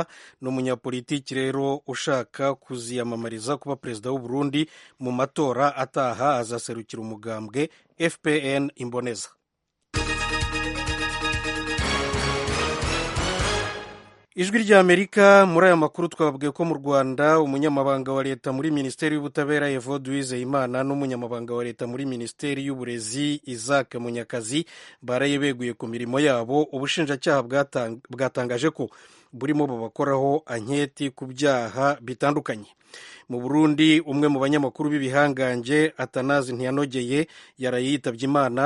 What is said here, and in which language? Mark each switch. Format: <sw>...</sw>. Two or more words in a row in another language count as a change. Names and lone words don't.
<rn>Ni umunyapolitiki rero ushaka kuziyamamariza kuba perezida w'u Burundi mu matora ataha. Azaserukira umugambwe FPN Imboneza. Ijwi ry'Amerika. Muri aya makuru twababwiye ko mu Rwanda umunyamabanga wa leta muri Minisiteri y'Ubutabera Evode Uwizeyimana n'umunyamabanga wa leta muri Minisiteri y'Uburezi Isaac Munyakazi baraye beguye ku mirimo yabo. Ubushinjacyaha bwatangaje ko burimo babakoraho anketi ku byaha bitandukanye. Mu Burundi umwe mu banyamakuru b'ibihangange Atanazi Ntiyanogeye yaraye yitabye Imana.</rn>